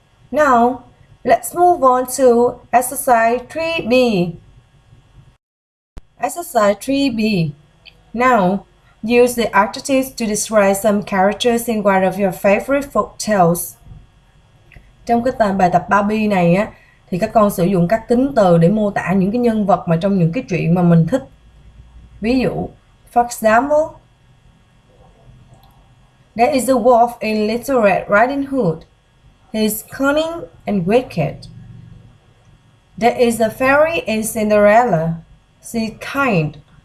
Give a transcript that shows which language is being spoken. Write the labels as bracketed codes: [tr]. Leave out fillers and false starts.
[en] Now, let's move on to exercise 3B. Exercise 3B. Now, use the adjectives to describe some characters in one of your favorite folk tales. [vi] Trong cái bài tập 3B này á, thì các con sử dụng các tính từ để mô tả những cái nhân vật mà trong những cái truyện mà mình thích. Ví dụ, [en] for example, there is a wolf in Little Red Riding Hood. He is cunning and wicked. There is a fairy in Cinderella. She is kind.